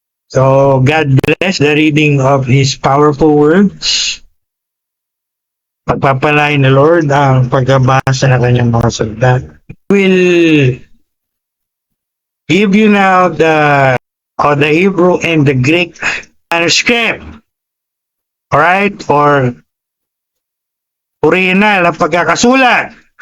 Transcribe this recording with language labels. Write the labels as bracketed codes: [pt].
[en] So, God bless the reading of His powerful words. [tl] Pagpapalain ni Lord ang pagbabasa ng kanyang mga salita. [en] Will give you now the Hebrew and the Greek manuscript. Alright? [tl] Or original ang pagkakasulat.